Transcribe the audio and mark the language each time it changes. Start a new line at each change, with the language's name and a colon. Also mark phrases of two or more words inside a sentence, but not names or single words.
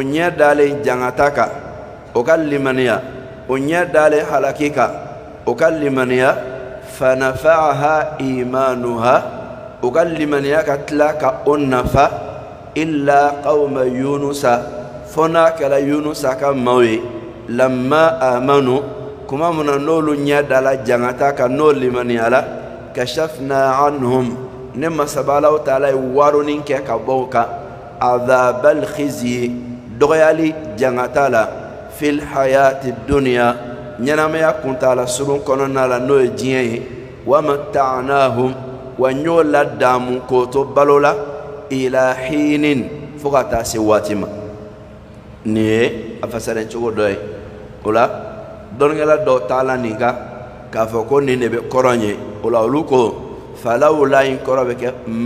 Bambara: ɲɛ dalen jangata kan o ka limaniya o ɲɛ dalen halaki kan o ka limaniya
Arabic: فنفعها إيمانها
Bambara: o ka limaniya ka tila ka o nafa
Arabic: إلا قوم يونس
Bambara: fo n'a kɛra Yunusa ka maaw ye
Arabic: لما آمنوا
Bambara: kuma mun na n'olu ɲɛ dala jangata kan n'o limaniyala
Arabic: كشفنا عنهم
Bambara: ne masaba Alahu Taala ye waronin kɛ ka bɔ u kan
Arabic: عذاب الخزي
Bambara: dɔgɔyali jangata la
Arabic: في الحياة الدنيا
Bambara: ɲɛnamaya kuntala surun kɔnɔna la n'o ye diɲɛ ye
Arabic: ومتعناهم
Bambara: wa ɲ'o ladamu k'o to balo la
Arabic: إلى حين
Bambara: fo ka taa se waati ma nin ye a fasaren cogo dɔ ye o la dɔnnikɛla dɔw taala nin kan k'a fɔ ko nin de bɛ kɔrɔ ye o la olu ko falawla in kɔrɔ bɛ kɛ